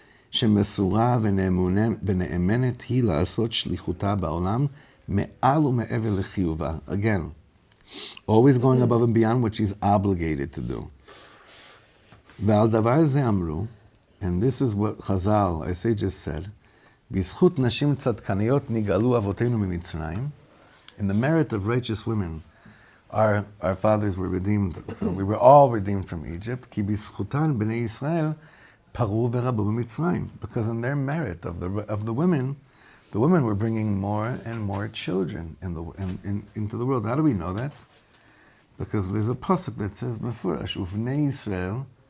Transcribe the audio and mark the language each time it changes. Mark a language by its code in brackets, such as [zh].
[he] שמסורה ונאמנת היא לעשות שליחותה בעולם מעל ומעבר לחיובה. [en] Again, always going above and beyond what she's obligated to do. [he] ועל דבר זה אמרו, [en] and this is what Chazal, I say, just said, [he] בזכות נשים צדקניות נגאלו אבותינו ממצרים. [en] In the merit of righteous women, our fathers were redeemed we were all redeemed from Egypt. [he] כי בזכותן בני ישראל paru v'rabu b'mitzrayim, [en] because in their merit of the women were bringing more and more children into the world. How do we know that? Because there's a pasuk that says before, [he] Uvnei Yisrael